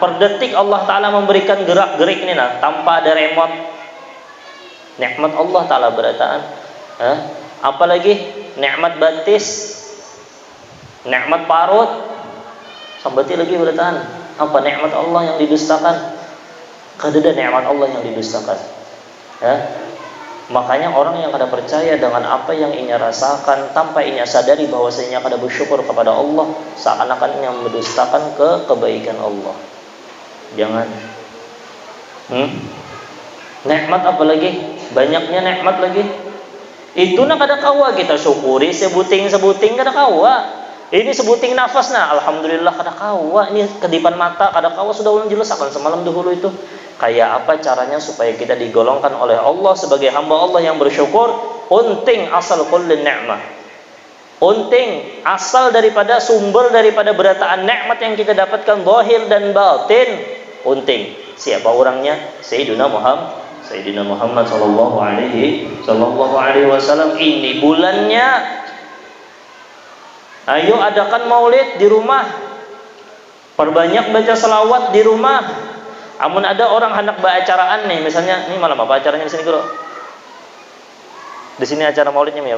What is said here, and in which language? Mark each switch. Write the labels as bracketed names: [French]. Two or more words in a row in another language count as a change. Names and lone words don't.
[Indonesian] Per detik Allah Ta'ala memberikan gerak-gerik nih nah, tanpa ada remote. [Banjar] Nikmat Allah Ta'ala berataan. Apalagi nikmat batis, nikmat parut, sambati lagi berataan. [Indonesian] Apa nikmat Allah yang didustakan? [Banjar] Kadada nikmat Allah yang didustakan. [Indonesian] Makanya orang yang kada percaya dengan apa yang ia rasakan tanpa ia sadari bahwasanya kada bersyukur kepada Allah, seakan-akan ia mendustakan kebaikan Allah. Jangan. Nikmat apa lagi? Banyaknya nikmat lagi. [Banjar] Itu nak kada kawa kita syukuri sebuting-sebuting kada kawa. Ini sebuting nafas nah, alhamdulillah kada kawa. Ini kedipan mata kada kawa, sudah ulun jelaskan semalam dahulu itu. [Indonesian] Kayak apa caranya supaya kita digolongkan oleh Allah sebagai hamba Allah yang bersyukur? Unting asal [Arabic] كل نعمة. [Indonesian] Unting asal daripada sumber daripada berataan nikmat yang kita dapatkan zahir dan batin. Unting. Siapa orangnya? [Arabic] سيدنا محمد صلى الله عليه وسلم. [Indonesian] Ini bulannya. Ayo adakan maulid di rumah. Perbanyak baca selawat di rumah. [Banjar] Amun ada orang hendak beracaraan nih, misalnya ini malam apa acaranya di sini Guru? [Indonesian] Di sini acara maulidnya apa?